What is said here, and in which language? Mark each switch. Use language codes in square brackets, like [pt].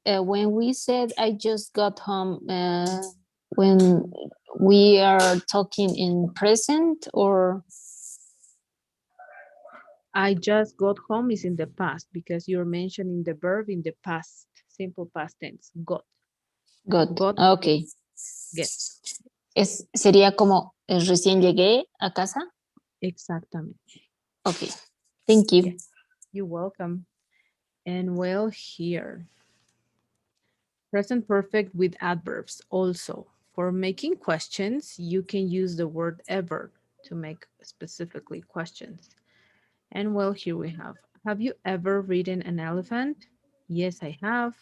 [en] When we said I just got home, when we are talking in present or I just got home is in the past because you're mentioning the verb in the past, simple past tense, got. got? Got home, Okay. get. [es] Sería como recién llegué a casa. Exactamente. [en] Okay. Thank you. Yes, you're welcome. And well, here, present perfect with adverbs also. For making questions, you can use the word ever to make specifically questions. And well, here we have you ever ridden an elephant? Yes, I have.